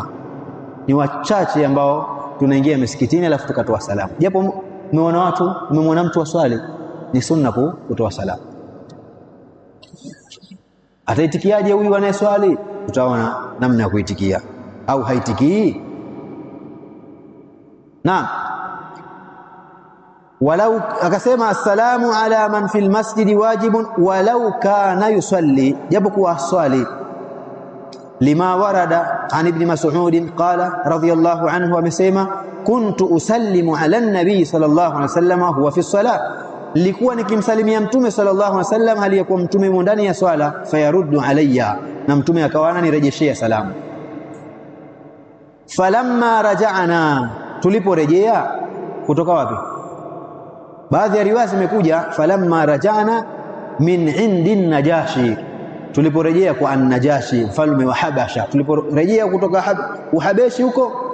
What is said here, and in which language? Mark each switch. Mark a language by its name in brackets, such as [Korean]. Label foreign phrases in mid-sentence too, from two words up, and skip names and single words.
[Swahili] Ni wachache ambao tunaingia msikitini alafu tukatoa salamu, japo umemwona mtu waswali, ni sunna kutoa salamu. Ataitikiaje huyu anayeswali? Utaona namna ya kuitikia, au haitikii. [Arabic] نعم. ولو, akasema السلام على من في المسجد واجب ولو كان يصلي, [Swahili] japo kuwa swali. [Arabic] لما ورد عن ابن مسعود قال رضي الله عنه, amesema كنت أسلم على النبي صلى الله عليه وسلم وهو في الصلاة, [Swahili] nilikuwa nikimsalimia mtume [Arabic] صلى الله عليه وسلم [Swahili] hali yakuwa mtume ndani ya swala. [Arabic] فيرد علي, [Swahili] na mtume akawa ananirejeshea salamu. [Arabic] فلما رجعنا, [Swahili] tuliporejea kutoka wapi? Baadhi ya riwaya zimekuja [Arabic] فلما رجعنا من عند النجاشي, [Swahili] tuliporejea kwa an-Najashi mfalme wa Habasha, tuliporejea kutoka Uhabeshi huko.